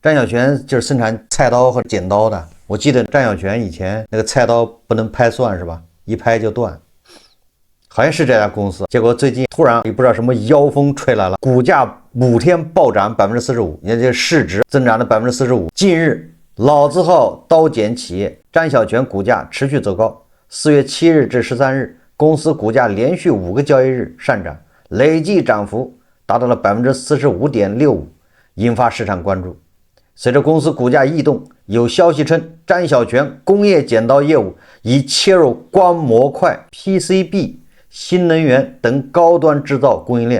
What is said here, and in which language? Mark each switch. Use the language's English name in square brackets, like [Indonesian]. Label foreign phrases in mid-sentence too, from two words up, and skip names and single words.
[Chinese] 詹小泉就是生產菜刀和剪刀的。我记得詹小泉以前那個菜刀不能拍蒜是吧？一拍就断，好像是這家公司。結果最近突然也不知道什麼妖風吹來了，股價5天暴漲45%，也就是市值增長了45%。近日，老字號刀剪企業詹小泉股價持續走高，4月7日至13日，公司股價連續5個交易日上漲，累計漲幅達到了45.65%，引發市場關注。隨着公司股價異動，有消息稱詹小泉工業剪刀業務已切入光模塊、PCB、新能源等高端制造供應鏈。